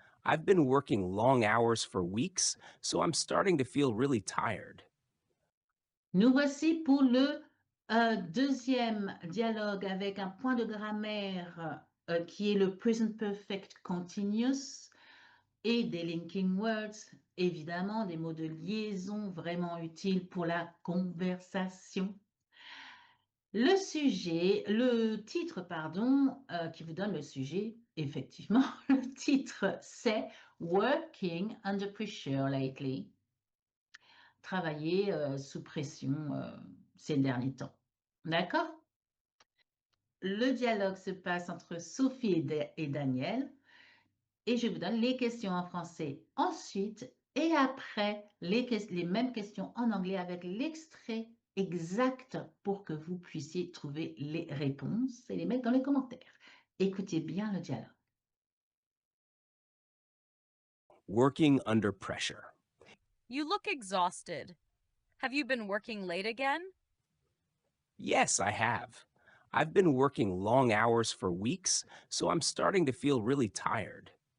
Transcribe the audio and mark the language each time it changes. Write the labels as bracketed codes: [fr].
[en] I've been working long hours for weeks, so I'm starting to feel really tired. [fr] Nous voici pour le deuxième dialogue avec un point de grammaire qui est le present perfect continuous et des linking words, évidemment, des mots de liaison vraiment utiles pour la conversation. Le titre, pardon, qui vous donne le sujet, effectivement, le titre, c'est [en] Working Under Pressure Lately. [fr] Travailler sous pression ces derniers temps. D'accord? Le dialogue se passe entre Sophie et Daniel et je vous donne les questions en français ensuite et après les mêmes questions en anglais avec l'extrait exact pour que vous puissiez trouver les réponses et les mettre dans les commentaires. Écoutez bien le dialogue. [en] Working under pressure. You look exhausted. Have you been working late again? Yes, I have. I've been working long hours for weeks, so I'm starting to feel really tired.